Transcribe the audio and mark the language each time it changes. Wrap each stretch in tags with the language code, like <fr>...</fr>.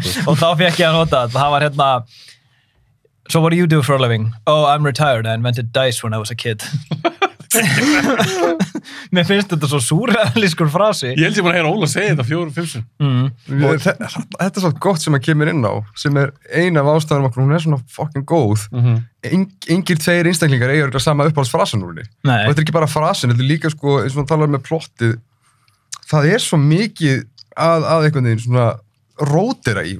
<is>Og þá fekk ég að nota það var</is> <en>So what do you do for a living? Oh, I'm retired, I invented dice when I was a kid.</en> <is>Mér finnst þetta svo súrrealískur frasi. Ég held ég búin að heyra Óla segja þetta 4-5 sinni. Þetta er svo gott sem að kemur inn á, sem er eina af ástæðanum okkur, hún er svona fucking góð. Engir tveir einstaklingar eiga örugglega sama uppáhaldsfrasan úr henni. Og þetta er ekki bara frasin, þetta er líka sko, eins og hann talar með plottið, það er svo mikið að einhvern veginn svona rótera í.</is>